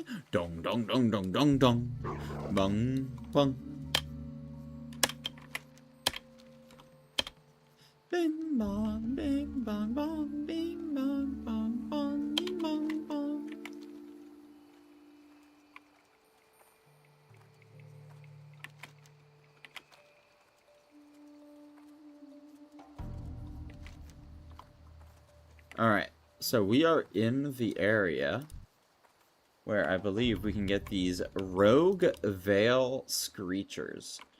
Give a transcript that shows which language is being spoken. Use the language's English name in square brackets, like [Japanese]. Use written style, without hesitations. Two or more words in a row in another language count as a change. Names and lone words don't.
[English] Dong dong dong dong dong dong. Bung bung. Bing bong, bing bong bong, bing bong bong bong, bing bong bong. Alright, so we are in the area where I believe we can get these Rogue Veil Screechers.